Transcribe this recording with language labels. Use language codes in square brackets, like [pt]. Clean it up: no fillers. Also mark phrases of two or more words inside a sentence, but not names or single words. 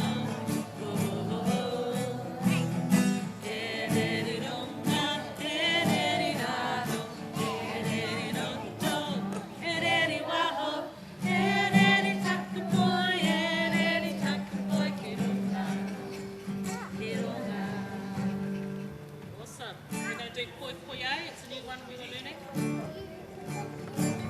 [mi] Oh, oh, oh. Ereri ronga, ereri raro, ereri roto, ereri waho, ereri takupoi, ereri takupoi kirunga. [en] Awesome. We're going to do Koi Koye. It's a new one we were learning.